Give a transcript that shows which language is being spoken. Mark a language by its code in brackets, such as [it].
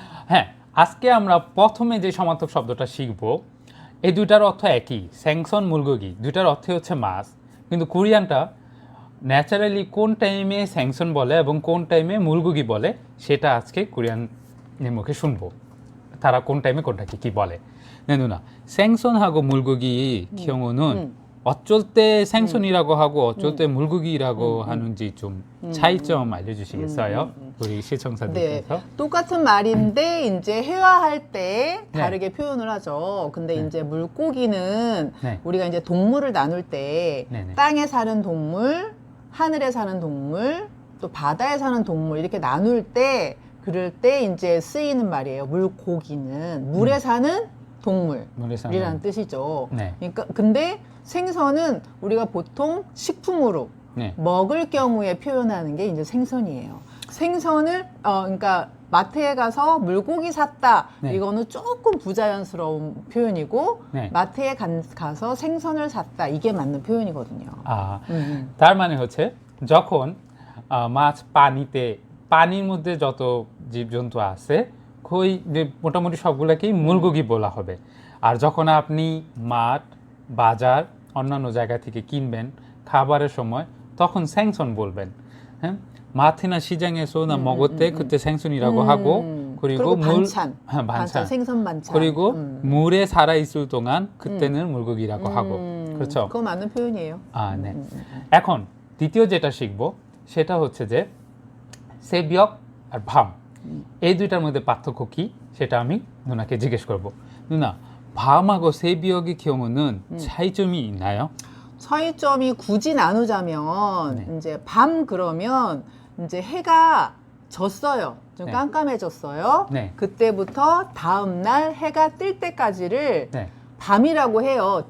[bn] হ্যাঁ, আজকে আমরা প্রথমে যে সমার্থক শব্দটা শিখব এই দুইটার অর্থ একই, স্যাংসন মুলগগি, দুইটার অর্থই হচ্ছে মাছ। কিন্তু কোরিয়ানটা ন্যাচারালি কোন টাইমে স্যাংসন বলে এবং কোন টাইমে মুলগগি বলে সেটা 아জকে কোরিয়ানের মুখে শুনবো। তারা কোন টাইমে কোনটাকে কি বলে। [ko] 네 누나, 생선하고 물고기 경우는 어쩔 때 생선이라고 하고 어쩔 때 물고기라고 하는지 좀 차이점 알려주시겠어요? 우리 시청자들께서. 네, 똑같은 말인데 이제 회화할 때 다르게 표현을 하죠. 근데 이제 물고기는 우리가 이제 동물을 나눌 때 땅에 사는 동물, 하늘에 사는 동물, 또 바다에 사는 동물 이렇게 나눌 때 그럴 때 이제 쓰이는 말이에요. 물고기는 물에 사는 동물이라는 뜻이죠. 그러니까 근데 생선은 우리가 보통 식품으로 먹을 경우에 표현하는 게 이제 생선이에요. 생선을 그러니까 마트에 가서 물고기 샀다. 이거는 조금 부자연스러운 표현이고 마트에 가서 생선을 샀다. 이게 맞는 표현이거든요. [bn] তার মানে হচ্ছে যখন মাছ পানিতে, পানির মধ্যে যত জীবজন্তু আছে কই মোটামুটি সবগুলোকেই মুলগগি বলা হবে। আর যখন আপনি মাঠ, বাজার, অন্যান্য জায়গা থেকে কিনবেন খাবারের সময় তখন 생선 বলবেন. [ko] হ্যাঁ, 마트나 시장에서 나 먹을 때 그때 생선이라고 하고 그리고 물 반찬, 생선 반찬. 그리고 물에 살아 있을 동안 그때는 물고기라고 하고. 그렇죠? 그거 맞는 표현이에요. 네. [bn] এখন দ্বিতীয় যেটা শিখব সেটা হচ্ছে যে 새벽 আর 밤 এই দুইটার মধ্যে পার্থক্য কি সেটা আমি 누나কে জিজ্ঞেস করব. [ko] 누나, 밤하고 새벽의 경우는 차이점이 있나요? 차이점이 굳이 나누자면 이제 밤 그러면 이제 해가 졌어요. 좀 깜깜해졌어요. 그때부터 다음 날 해가 뜰 때까지를 밤이라고 해요.